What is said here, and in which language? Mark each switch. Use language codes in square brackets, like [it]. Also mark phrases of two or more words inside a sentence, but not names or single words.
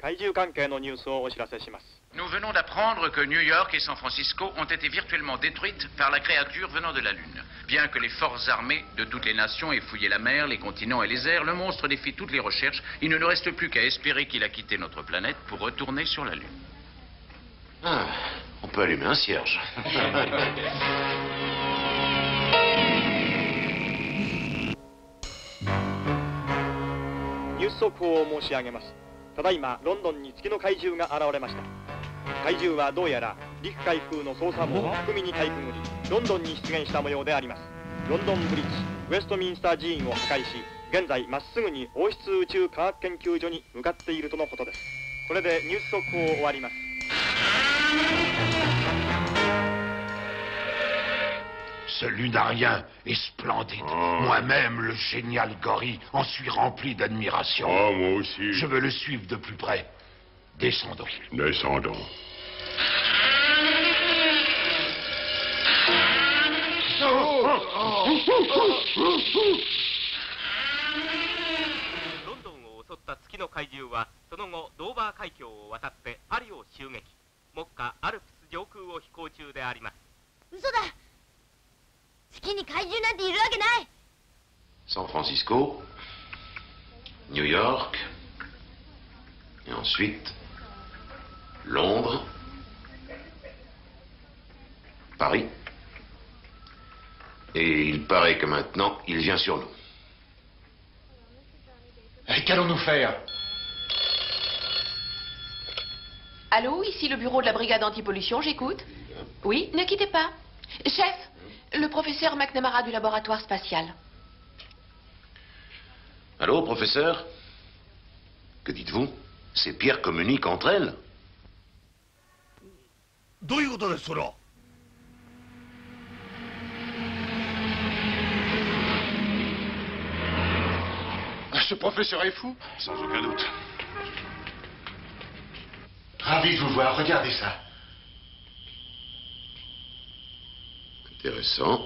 [ja] 宙関係のニュースをお知らせします。 [fr] Nous venons d'apprendre que New York et San Francisco ont été virtuellement détruites par la créature venant de la Lune. Bien que les forces armées de toutes les nations aient fouillé la mer, les continents et les airs, le monstre défie toutes les recherches. Il ne nous reste plus qu'à espérer qu'il a quitté notre planète pour retourner sur la Lune. Ah, on peut allumer un cierge. [ja] ニュース速報を申し上げます。ただいまロンドンに月の怪獣が現れました。怪獣はどうやら陸海空の操作網を巧みにかいくぐり、ロンドンに出現した模様であります。ロンドンブリッジ、ウェストミンスター寺院を破壊し、現在まっすぐに王室宇宙科学研究所に向かっているとのことです。これでニュース速報を終わります。 [fr] Ce lunarien est splendide. Moi-même, le génial gorille, en suis rempli d'admiration. Oh, moi aussi. Je veux le suivre de plus près. Descendons. Descendons. [ja] London を襲った月の怪獣はその後ドーバー海峡を渡ってパリを襲撃。目下アルプス上空を飛行中であります。嘘だ。月に怪獣なんているわけない。 [fr] San Francisco, New York, et ensuite Londres, Paris. Et il paraît que maintenant, il vient sur nous. Qu'allons-nous faire? Allô, ici le bureau de la brigade anti-pollution, j'écoute. Oui, ne quittez pas. Chef, le professeur McNamara du laboratoire spatial. Allô, professeur? Que dites-vous? Ces pierres communiquent entre elles? [ja] どういうことですそれは? [fr] Ce professeur est fou? Sans aucun doute. Ravi de vous voir, regardez ça. Intéressant.